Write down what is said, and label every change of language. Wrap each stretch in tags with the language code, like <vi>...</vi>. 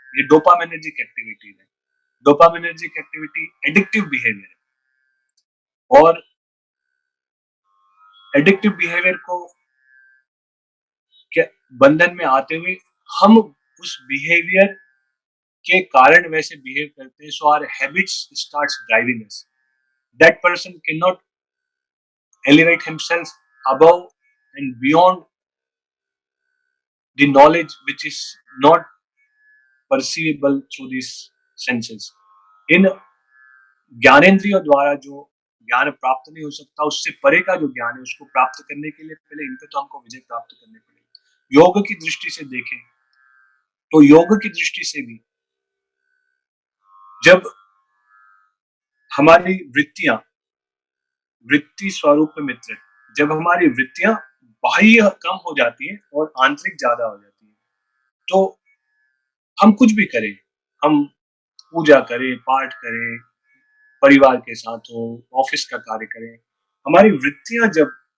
<hi>ये dopaminergic activities है। Dopaminergic activity addictive behaviour है, और एडिक्टिव बिहेवियर को क्या बंधन में आते हुए हम उस बिहेवियर के कारण वैसे बिहेव करते हैं,</hi> <en>So our habits starts driving us. That person can not elevate himself above and beyond the knowledge which is not perceivable through these senses.</en> <hi>इन ज्ञानेंद्रियों द्वारा जो ज्ञान प्राप्त नहीं हो सकता, उससे परे का जो ज्ञान है उसको प्राप्त करने के लिए पहले इन पे तो हमको विजय प्राप्त करने पड़ेगी। योग की दृष्टि से देखें तो योग की दृष्टि से भी जब हमारी वृत्ति स्वरूप मित्र, जब हमारी वृत्तियां बाह्य कम हो जाती है और आंतरिक ज्यादा हो जाती है, तो हम कुछ भी करें, हम पूजा करें, पाठ करें, परिवार के साथ हो, ऑफिस का कार्य करें, हमारी वृत्तियां जब</hi>